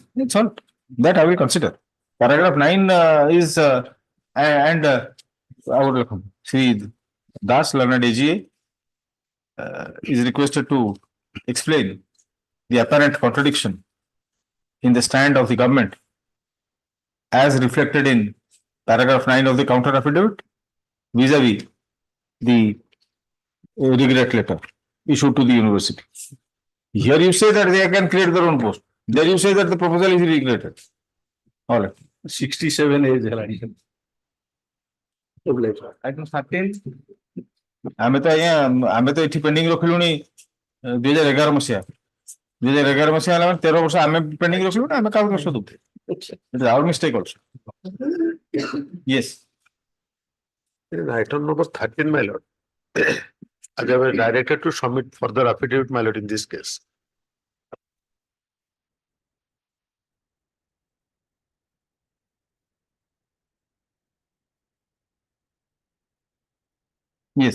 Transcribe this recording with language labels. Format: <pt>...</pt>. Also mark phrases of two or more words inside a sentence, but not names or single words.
<en>It's all that I will consider. Paragraph 9 is and I would welcome Sri Das, Learned AGA, is requested to explain the apparent contradiction in the stand of the government as reflected in paragraph 9 of the counter affidavit vis-a-vis the regret letter issued to the university. Here you say that they can create their own post. There you say that the proposal is regretted. All right.</en> <or>67 age ହେଲାଣି।</or> <en>Item 13.</en> <or>ଆମେ ତ ଆଜ୍ଞା ଆମେ ତ ଏଠି ପେଣ୍ଡିଂ ରଖିଲୁଣି 2011 ମସିହା 2011 ମସିହା ହେଲା ମାନେ 13 ବର୍ଷ ଆମେ ପେଣ୍ଡିଂ ରଖିଲୁ ନା ଆମେ କାହାକୁ ଦୋଷ ଦବୁ?</or> <en>It's our mistake also. Yes. Item number 13, my lord. As I was directed to submit further affidavit, my lord, in this case. Yes.</en>